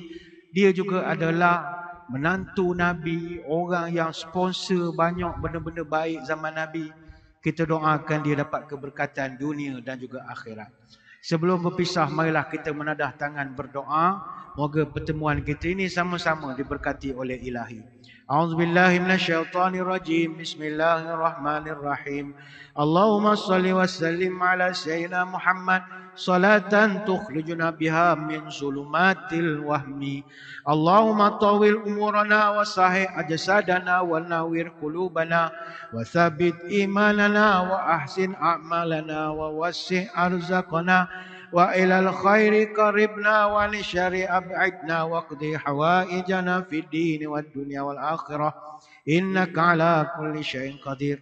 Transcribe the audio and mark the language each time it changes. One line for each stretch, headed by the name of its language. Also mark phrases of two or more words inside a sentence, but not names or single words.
Malay: Dia juga adalah menantu Nabi, orang yang sponsor banyak benda-benda baik zaman Nabi. Kita doakan dia dapat keberkatan dunia dan juga akhirat. Sebelum berpisah, marilah kita menadah tangan berdoa. Moga pertemuan kita ini sama-sama diberkati oleh Ilahi.
Arabic: أعوذ بالله من الشيطان الرجيم بسم الله الرحمن الرحيم. اللهم صل وسلم على سيدنا محمد صلاة تخرجنا بها من ظلمات الوهم. اللهم طول أعمارنا وصحح أجسادنا ونور قلوبنا وثبت إيماننا وأحسن أعمالنا ووسع أرزاقنا وإلى الخير قربنا وللشر أبعدنا واقض حوائجنا في الدين والدنيا والآخرة إنك على كل شيء قدير.